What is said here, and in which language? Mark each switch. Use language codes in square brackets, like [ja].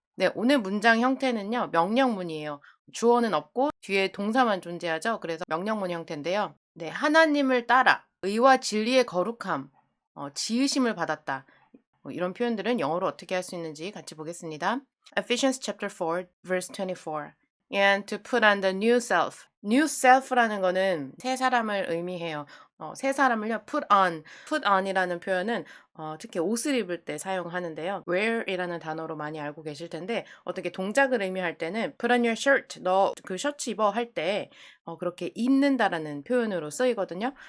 [ko] 네, 오늘 문장 형태는요, 명령문이에요. 주어는 없고 뒤에 동사만 존재하죠. 그래서 명령문 형태인데요. 네, 하나님을 따라 의와 진리의 거룩함, 지으심을 받았다. 이런 표현들은 영어로 어떻게 할 수 있는지 같이 보겠습니다. [en] Ephesians chapter 4, verse 24. And to put on the new self. [ko] New self라는 거는 새 사람을 의미해요. 새 사람을요, put on이라는 표현은 특히 옷을 입을 때 사용하는데요. wear이라는 단어로 많이 알고 계실 텐데 어떻게 동작을 의미할 때는 [en] put on your shirt, [ko] 너 그 셔츠 입어 할 때 그렇게 입는다라는 표현으로 쓰이거든요.